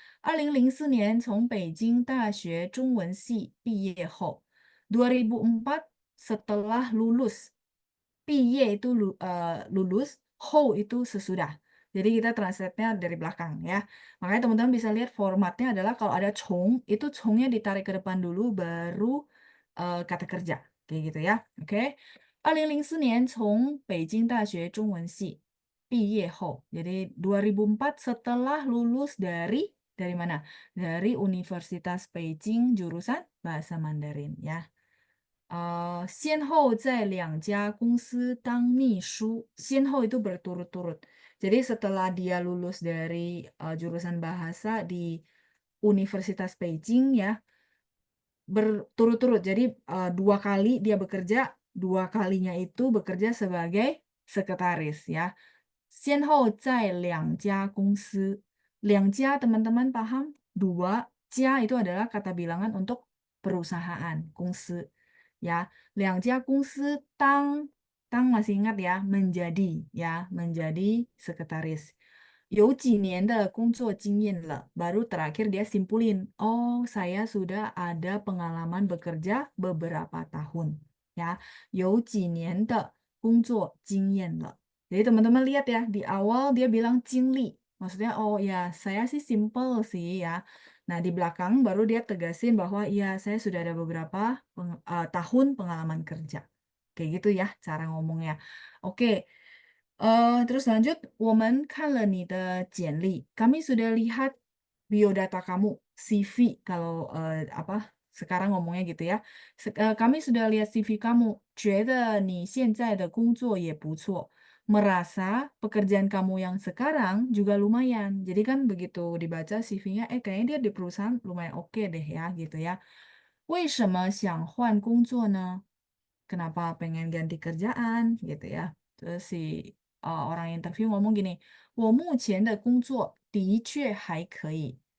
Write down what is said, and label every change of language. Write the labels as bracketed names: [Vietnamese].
[Chinese] 2004年从北京大学中文系毕业后, [Indonesian] 2004 setelah lulus. 毕业 itu lulus, 后 itu sesudah. Jadi kita translate-nya dari belakang ya. Makanya teman-teman bisa lihat formatnya adalah kalau ada cong, itu congnya ditarik ke depan dulu baru kata kerja. Kayak gitu ya. Oke. [Chinese] 2004年从北京大学中文系毕业后. [Indonesian] Jadi 2004 setelah lulus dari mana? Dari Universitas Beijing jurusan Bahasa Mandarin ya. [Chinese] 先后在2家公司当秘书. [Indonesian] 先后 itu berturut-turut. Jadi setelah dia lulus dari jurusan bahasa di Universitas Beijing ya, berturut-turut. Jadi 2 kali dia bekerja, 2 kalinya itu bekerja sebagai sekretaris ya. [Chinese] 先后在2家公司.2家 [Indonesian] teman-teman paham? 2家itu adalah kata bilangan untuk perusahaan, 公司. Ya, 2家公司 tang masih ingat ya, menjadi sekretaris. [Chinese] 有几年的工作经验了, [Indonesian] baru terakhir dia simpulin, oh saya sudah ada pengalaman bekerja beberapa tahun. [Chinese] Ya, 有几年的工作经验了. [Indonesian] Jadi teman-teman lihat ya, di awal dia bilang cingli. Maksudnya, oh ya saya sih simple sih ya. Nah di belakang baru dia tegasin bahwa ya saya sudah ada beberapa tahun pengalaman kerja. Kayak gitu ya cara ngomongnya. Oke, terus lanjut, [Chinese] 我们看了你的简历. [Indonesian] Kami sudah lihat biodata kamu, CV kalau apa sekarang ngomongnya gitu ya. Kami sudah lihat CV kamu, [Chinese] 觉得你现在的工作也不错. [Indonesian] Merasa pekerjaan kamu yang sekarang juga lumayan. Jadi kan begitu dibaca CV-nya, kayaknya dia di perusahaan lumayan oke deh ya gitu ya. [Chinese] 为什么想换工作呢? [Indonesian] Kenapa pengen ganti kerjaan gitu ya. Terus si orang interview ngomong gini, [Chinese] 我目前的工作的确还可以.